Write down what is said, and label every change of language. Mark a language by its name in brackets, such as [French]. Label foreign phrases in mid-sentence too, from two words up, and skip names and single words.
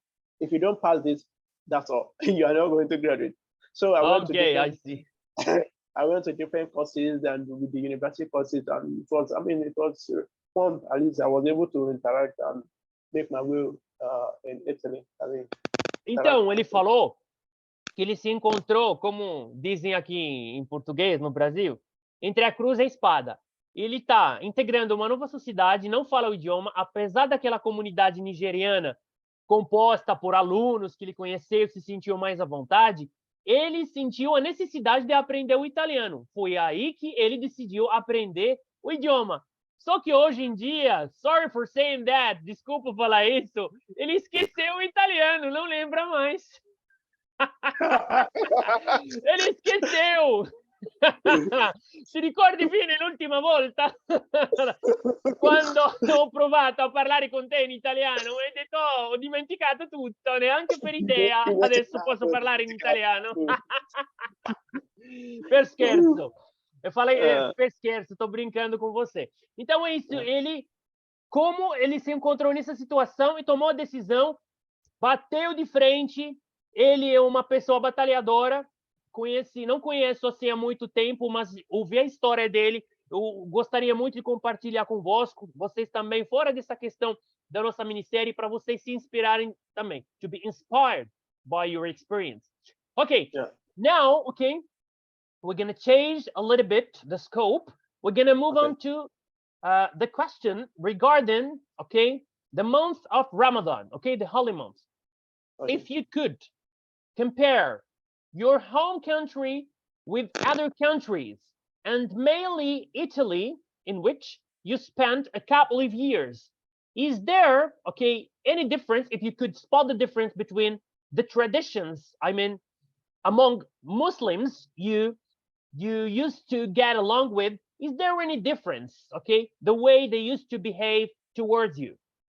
[English] If you don't pass this, that's all. You are not going to graduate. So I went I see. I went to different courses and with the university courses, and it was fun. At least I was able to interact and make my way in Italy. [Portuguese] Então, ele falou que ele se encontrou, como dizem aqui em português, no Brasil, entre a cruz e a espada. Ele está integrando uma nova sociedade, não fala o idioma, apesar daquela comunidade nigeriana composta por alunos que ele conheceu, se sentiu mais à vontade, ele sentiu a necessidade de aprender o italiano. Foi aí que ele decidiu aprender o idioma. Só que hoje em dia, [English] sorry for saying that, [Portuguese] desculpa falar isso, ele esqueceu o italiano, não lembra mais. Ele esqueceu. [Italian] Si ricordi bene l'ultima volta quando ho provato a parlare con te in italiano e detto ho dimenticato tutto, neanche per idea adesso posso parlare in italiano. Per scherzo. [Portuguese] Eu falei, [Italian] per scherzo, [Portuguese] tô brincando com você. Então é isso, como ele se encontrou nessa situação e tomou a decisão, bateu de frente. Ele é uma pessoa batalhadora. Não conheço assim há muito tempo, mas ouvi a história dele. Eu gostaria muito de compartilhar convosco, vocês também, fora dessa questão da nossa minissérie, para vocês se inspirarem também. [English] To be inspired by your experience. Okay, now, we're going to change a little bit the scope. We're going to move on to the question regarding, the month of Ramadan, the holy month. If you could compare your home country with other countries, and mainly Italy, in which you spent a couple of years, is there, any difference, if you could spot the difference between the traditions, among Muslims you used to get along with, is there any difference, the way they used to behave towards you?